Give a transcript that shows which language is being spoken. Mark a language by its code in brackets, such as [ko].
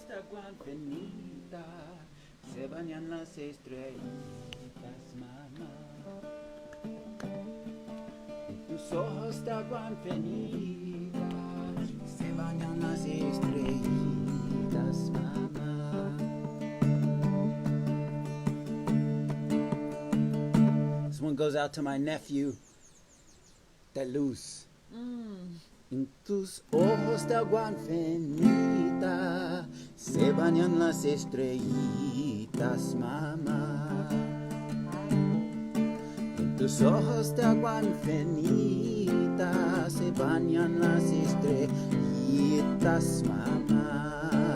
[es] Guanfenita, se bañan las estrellitas, mamá. Tus ojos de agua infinita, se bañan las estrellitas, mamá. [en] This one goes out to my nephew, De Luz. [es] En tus ojos de agua infinita, se bañan las estrellitas, mamá. En tus ojos de agua infinita, se bañan las estrellitas, mamá.